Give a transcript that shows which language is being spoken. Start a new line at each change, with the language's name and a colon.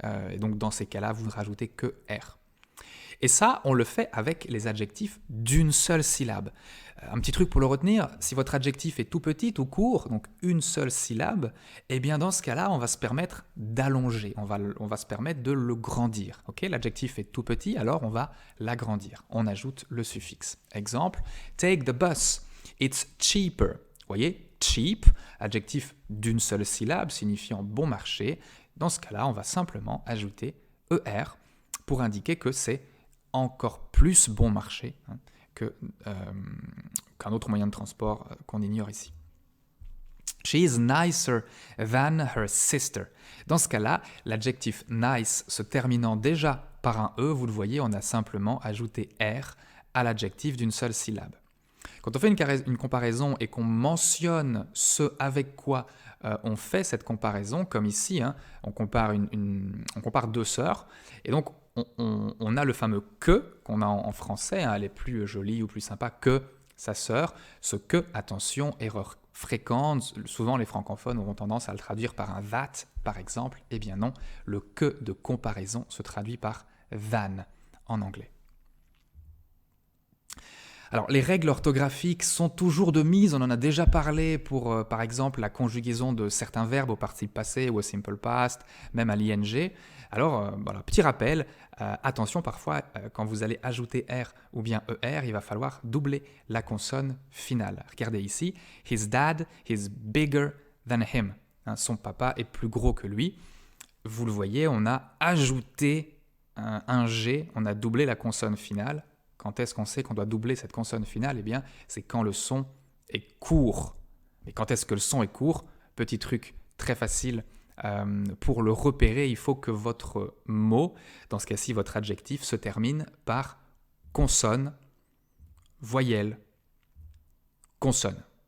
French: Et donc dans ces cas-là, vous ne rajoutez que R. Et ça, on le fait avec les adjectifs d'une seule syllabe. Un petit truc pour le retenir, si votre adjectif est tout petit, tout court, donc une seule syllabe, eh bien dans ce cas-là, on va se permettre d'allonger, on va se permettre de le grandir. Okay, l'adjectif est tout petit, alors on va l'agrandir. On ajoute le suffixe. Exemple,
English: take the bus, it's cheaper.
French: Vous voyez, cheap, adjectif d'une seule syllabe signifiant bon marché. Dans ce cas-là, on va simplement ajouter ER pour indiquer que c'est encore plus bon marché qu'un autre moyen de transport qu'on ignore ici.
English: She is nicer than her sister.
French: Dans ce cas-là, l'adjectif nice se terminant déjà par un E, vous le voyez, on a simplement ajouté R à l'adjectif d'une seule syllabe. Quand on fait une comparaison et qu'on mentionne ce avec quoi on fait cette comparaison, comme ici, on compare deux sœurs, et donc on a le fameux « que » qu'on a en français, elle est plus jolie ou plus sympa que sa sœur. Ce « que », attention, erreur fréquente, souvent les francophones auront tendance à le traduire par un « that » par exemple. Eh bien non, le « que » de comparaison se traduit par « than » en anglais. Alors, les règles orthographiques sont toujours de mise, on en a déjà parlé pour, par exemple, la conjugaison de certains verbes au participe passé ou au simple past, même à l'ing. Alors, voilà, petit rappel, attention parfois, quand vous allez ajouter R ou bien ER, il va falloir doubler la consonne finale. Regardez ici,
English: his dad is bigger than him.
French: Son papa est plus gros que lui. Vous le voyez, on a ajouté un G, on a doublé la consonne finale. Quand est-ce qu'on sait qu'on doit doubler cette consonne finale ? Eh bien, c'est quand le son est court. Et quand est-ce que le son est court ? Petit truc très facile pour le repérer, il faut que votre mot, dans ce cas-ci votre adjectif, se termine par consonne, voyelle, consonne.